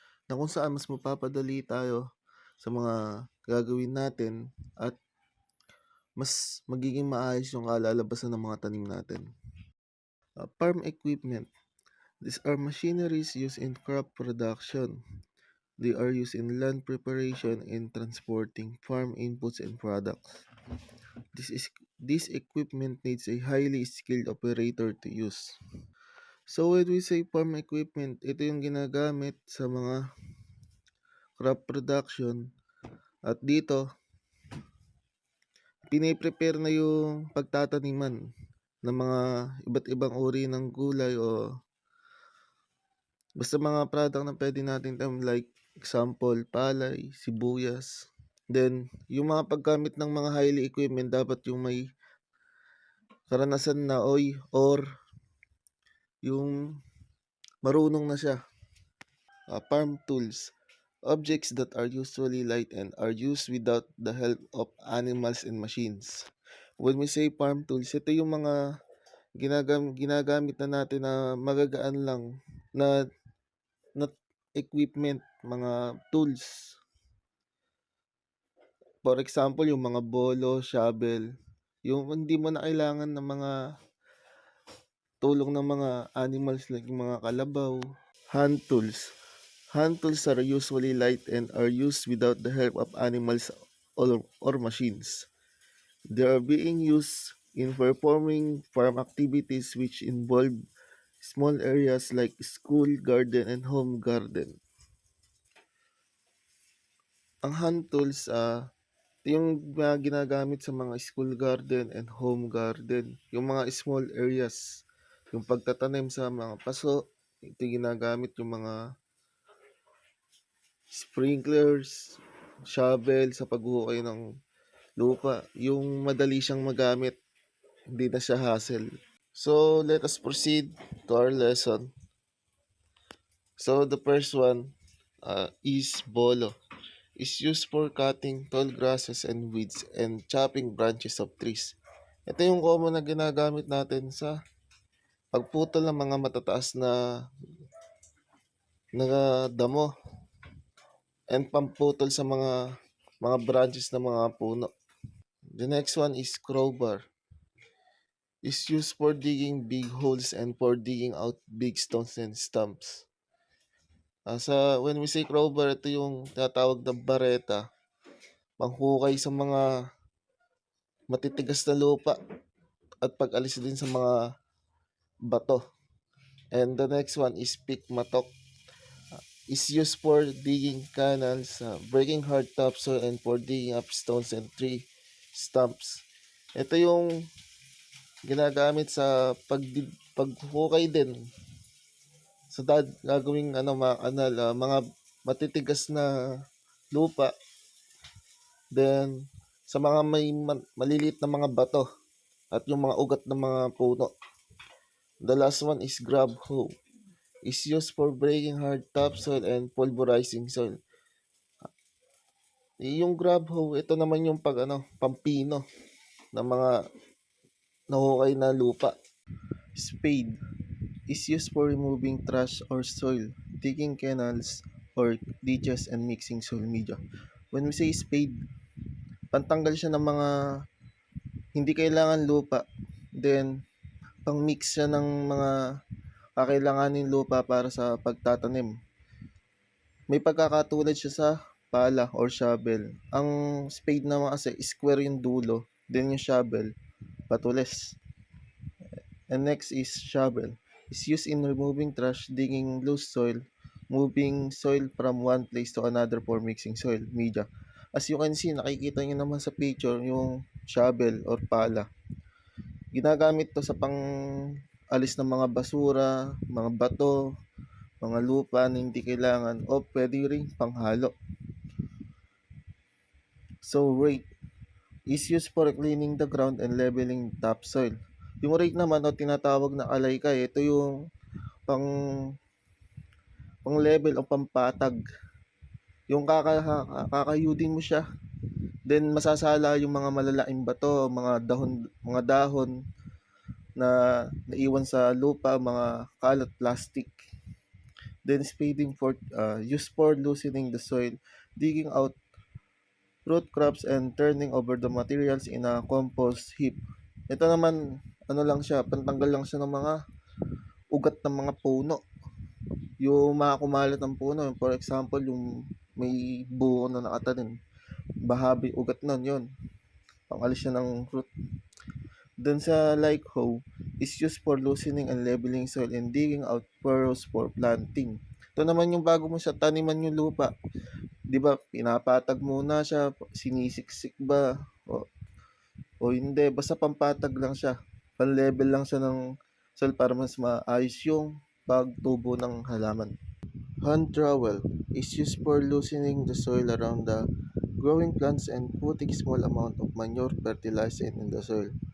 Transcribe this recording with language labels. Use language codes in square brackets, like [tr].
[tl] Na kung saan mas mapapadali tayo sa mga gagawin natin at mas magiging maayos yung kalalabasan ng mga tanim natin. [en] Farm equipment. These are machineries used in crop production. They are used in land preparation and transporting farm inputs and products. This equipment needs a highly skilled operator to use. So when we say farm equipment, [tl] ito yung ginagamit sa mga crop production at dito piniprepare na yung pagtataniman ng mga iba't ibang uri ng gulay o basta mga product na pwede natin [en] like example, [tl] palay, sibuyas. Then, yung mga paggamit ng mga [en] highly equipment [tl] dapat yung may karanasan na or yung marunong na siya. [en] Farm tools. Objects that are usually light and are used without the help of animals and machines. When we say farm tools, [tl] ito yung mga ginagamit na natin na magagaan lang na, na equipment, mga tools. For example, yung mga bolo, shovel, yung hindi mo na kailangan ng mga tulong ng mga animals like yung mga kalabaw. [en] Hand tools. Hand tools are usually light and are used without the help of animals or machines. They are being used in performing farm activities which involve small areas like school garden and home garden. [tl] Ang hand tools, ito yung mga ginagamit sa mga [en] school garden and home garden, [tl] yung mga [en] small areas, [tl] yung pagtatanim sa mga paso, ito yung ginagamit yung mga sprinklers, shovel sa paghuhukay ng lupa, yung madali siyang magamit, hindi na siya hassle. [en] So, let us proceed to our lesson. So, the first one is bolo. Is used for cutting tall grasses and weeds and chopping branches of trees. [tl] Ito yung common na ginagamit natin sa pagputol ng mga matataas na damo and pamputol sa mga branches ng mga puno. [en] The next one is crowbar. Is used for digging big holes and for digging out big stones and stumps. When we say crowbar, [tl] ito yung tinatawag na bareta, panghukay sa mga matitigas na lupa at pag-alis din sa mga bato. [en] And the next one is pick matok. Is used for digging canals, breaking hard topsoil, and for digging up stones and tree stumps. [tl] Ito yung ginagamit sa paghukay din sa gagawing mga kanal, mga matitigas na lupa. Then sa mga may maliliit na mga bato at yung mga ugat ng mga puno. [en] The last one is grab hoe. Is used for breaking hard topsoil and pulverizing soil. [tl] Yung grab hoe, ito naman yung pampino ng mga nahukay na lupa. [en] Spade is used for removing trash or soil, digging canals or ditches and mixing soil media. When we say spade, [tl] pantanggal siya ng mga hindi kailangan lupa. Then, pang-mix siya ng mga kakailanganin lupa para sa pagtatanim. May pagkakatulad siya sa pala or shovel. Ang spade naman kasi square yung dulo, then yung shovel, patulis. [en] And next is shovel. It's used in removing trash, digging loose soil, moving soil from one place to another for mixing soil media. As you can see, [tl] nakikita nyo naman sa picture yung shovel or pala. Ginagamit to sa pang alis ng mga basura, mga bato, mga lupa na hindi kailangan o pwede rin panghalo. [en] So rake is used for cleaning the ground and leveling topsoil. [tl] Yung rake naman o tinatawag na alaykay, ito yung pang level o pampatag. Yung kakayudin mo siya, then masasala yung mga malalaking bato, mga dahon na naiwan sa lupa, mga kalat plastic. [en] Then spading for used for loosening the soil, digging out root crops and turning over the materials in a compost heap. [tl] Ito naman lang siya, pantanggal lang siya ng mga ugat ng mga puno. Yung mga kumalat ng puno, [en] for example, [tl] yung may buo na nakatanim, bahabi ugat nun, yun. Pangalis siya ng root. Dun sa [en] like hoe is used for loosening and leveling soil and digging out furrows for planting. [tl] Ito naman yung bago mo siya taniman yung lupa. 'Di ba? Pinapatag muna siya, sinisiksik ba o hindi, basta pampatag lang siya. Pan-level lang siya ng soil para mas maayos yung pagtubo ng halaman. [en] Hand trowel is used for loosening the soil around the growing plants and putting small amount of manure fertilizer in the soil.